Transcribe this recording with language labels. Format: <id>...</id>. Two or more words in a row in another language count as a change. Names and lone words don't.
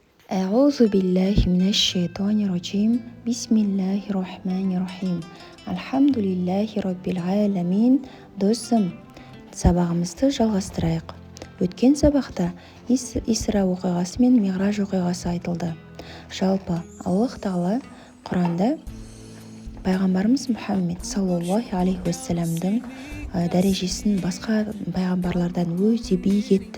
<ar>أعوذ بالله من الشيطان الرجيم بسم الله الرحمن الرحيم الحمد لله رب العالمين.</ar> <kk>Досым, сабағымызды жалғастырайық. Өткен сабақта Исра оқиғасы мен Миғраж оқиғасы айтылды. Жалпы Аллах Тағала Құранда пайғамбарымыз Мұхаммед</kk> <ar>صلى الله عليه وسلم</ar> <kk>дәрежесін басқа пайғамбарлардан өте биік еттім.</kk>